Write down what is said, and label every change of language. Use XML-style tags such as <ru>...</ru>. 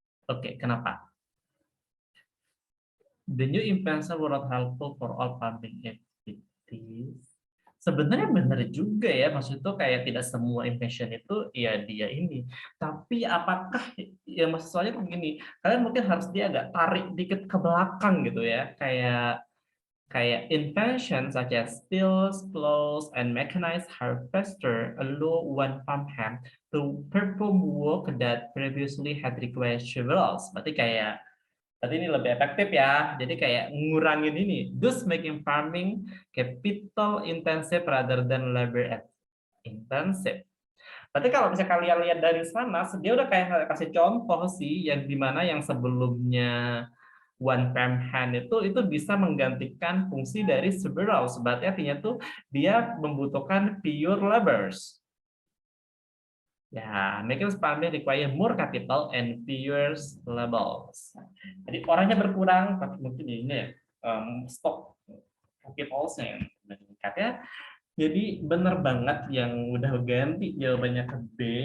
<id>Oke, kenapa?</id> <en>The new invention were not helpful for all farming activities.</en> <id>Sebenarnya benar juga ya, maksud itu kayak tidak semua invention itu ya dia ini. Tapi apakah ya maksud soalnya begini, kalian mungkin harus dia agak tarik dikit ke belakang gitu ya, kayak</id> <en>invention such as stills, plows, and mechanized harvester allow one farmhand to perform work that previously had required shovels.</en> <id>Berarti ini lebih efektif ya. Jadi kayak ngurangin ini.</id> <en>Thus making farming capital intensive rather than labor intensive.</en> <id>Berarti kalau misalnya kalian lihat dari sana, dia udah kayak kasih contoh sih yang dimana yang sebelumnya one farm hand itu bisa menggantikan fungsi dari several. Sebabnya artinya tuh dia membutuhkan pure laborers.</id> <en>Ya, making farming require more capital and fewer labors.</en> <id>Jadi orangnya berkurang, tapi mungkin ini ya, stok capitalnya yang meningkat ya. Jadi benar banget yang udah ganti jawabannya ke B.</id>